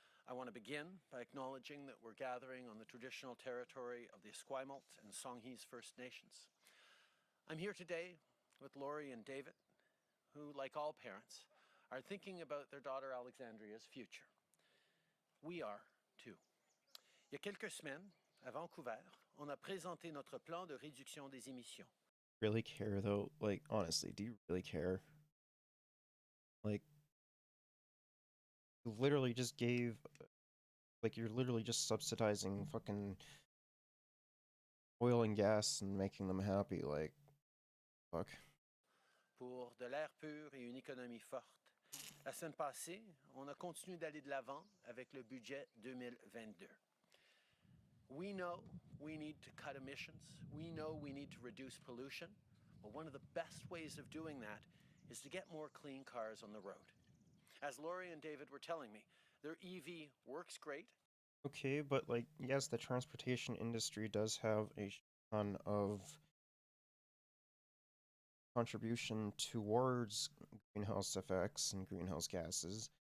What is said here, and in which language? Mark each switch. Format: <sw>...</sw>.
<en>I want to begin by acknowledging that we're gathering on the traditional territory of the Esquimalt and Songhees First Nations. I'm here today with Laurie and David, who, like all parents, are thinking about their daughter Alexandria's future. We are, too.</en> <fr>Il y a quelques semaines, à Vancouver, on a présenté notre plan de réduction des émissions.</fr> <en>Really care, though? Like, honestly, do you really care? Like, you literally just gave... Like, you're literally just subsidizing fucking oil and gas and making them happy, like, fuck.</en> <fr>Pour de l'air pur et une économie forte. La semaine passée, on a continué d'aller de l'avant avec le budget 2022.</fr> <en>We know we need to cut emissions. We know we need to reduce pollution. But one of the best ways of doing that is to get more clean cars on the road. As Laurie and David were telling me, their EV works great. Okay, but, like, yes, the transportation industry does have a ton of contribution towards greenhouse effects and greenhouse gases.</en>